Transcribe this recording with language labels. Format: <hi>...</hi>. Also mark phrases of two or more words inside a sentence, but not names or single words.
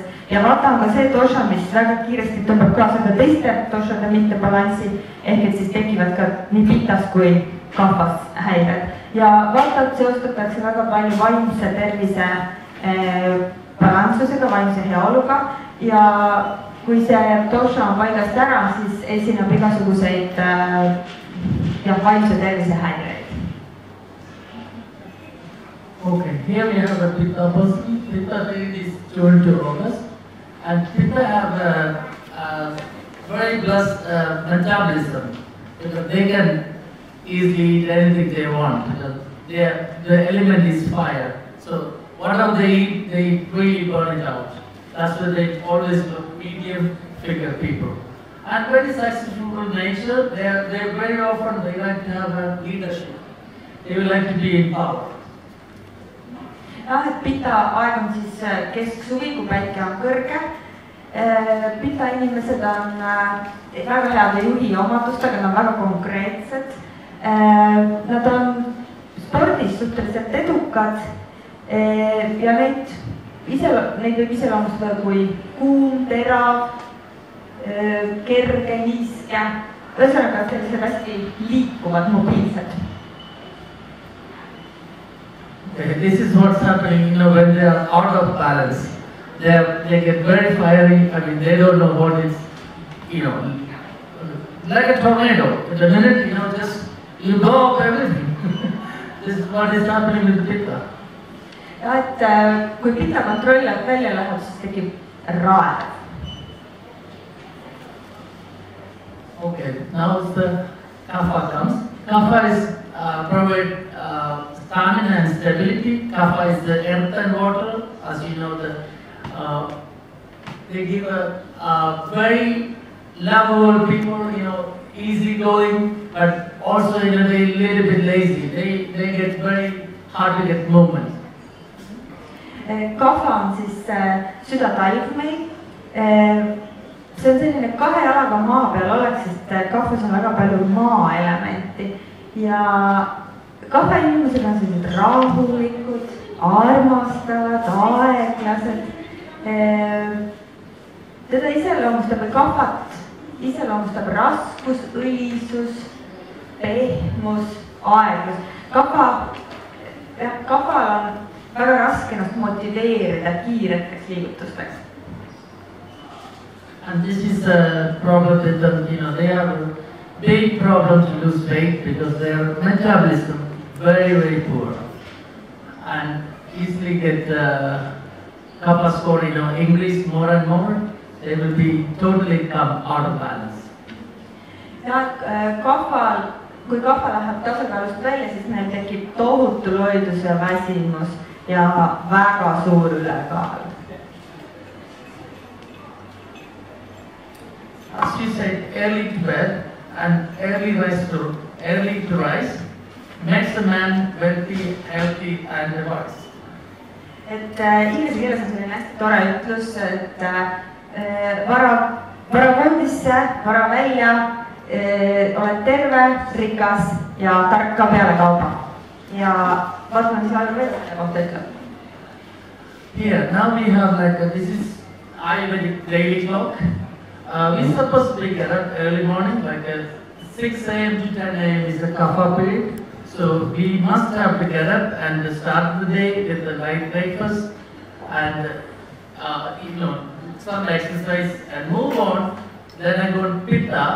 <et>Ja Vata on ka see dosha, mis väga kiiresti tõmbab kaasa ka teiste doshade mittebalansi, ehk et siis tekivad ka nii Pitas kui Kaphas häired. Ja Vatat seostatakse väga palju vaimse tervise balanssusega, vaimse heaoluga ja kui see dosha on paigast ära, siis esineb igasuguseid vaimse tervise häireid.</et> <en>Okay, here we have a Pitta person. Pitta is June to August. And Pitta have a very blessed metabolism because they can easily eat anything they want because the element is fire. So whatever they eat really burn it out. That's why they always look medium figure people. And very successful in nature, they very often they like to have a leadership. They would like to be in power.</en> <et>Et Pitta aeg on siis kesksuvi, kui päike on kõrge. Pitta inimesed on väga heade juhi omadustega, nad on väga konkreetsed. Nad on spordis suhteliselt edukad ja neid võib iseloomustada kui kuum, terav, kerge, niiske. Ühesõnaga sellised hästi liikuvad, mobiilsed.</et> <en>This is what's happening, when they are out of balance. They get very fiery. I mean, they don't know what is, like a tornado. In a minute, just you blow up everything. This is what is happening with Pitta.</en> <et>Ja, et kui Pitta kontrolli alt välja läheb, siis tekib raev.</et> <en>Okay, now the Kapha comes. Kapha is provide stamina and stability. Kapha is the earth and water. As you know, they give a very lovable people, easy going, but also they a little bit lazy. They get very hard to get movement.</en> <et>Kapha on siis südatalv meil. See on selline kahe jalaga maa peal oleks, sest Kaphas on väga palju maa-elementi ja Kapha inimesed on sellised rahulikud, armastavad, aeglased. Teda iseloomustab Kaphat, iseloomustab raskus, õlisus, pehmus, aeglus. Kaphal on väga raske ennast motiveerida kiireteks liigutusteks.</et> <en>And this is a problem with them, they have a big problem to lose weight because their metabolism very, very poor. And easily get Kapha score, increase more and more, they will be totally come out of balance.</en> <et>Ja kui Kapha läheb tasakaalust välja, siis neil tekib tohutu loidus ja väsimus ja väga suur ülekaal.</et> <en>As you said, early to bed and early to rise makes a man wealthy, healthy and wise.</en> <et>Et inglise keeles on selline hästi tore ütlus, et vara voodisse, vara välja, oled terve, rikas ja tark ka peale kauba. Ja vaatame, mis Ayurveda selle kohta ütleb.</et> <en>Here, now we have this is Ayurvedic daily clock. We're supposed to get up early morning, 6 a.m. to 10 a.m. is the Kapha period. So we must have to get up and start the day with a light breakfast and some exercise and move on Then I go to Pitta.</en>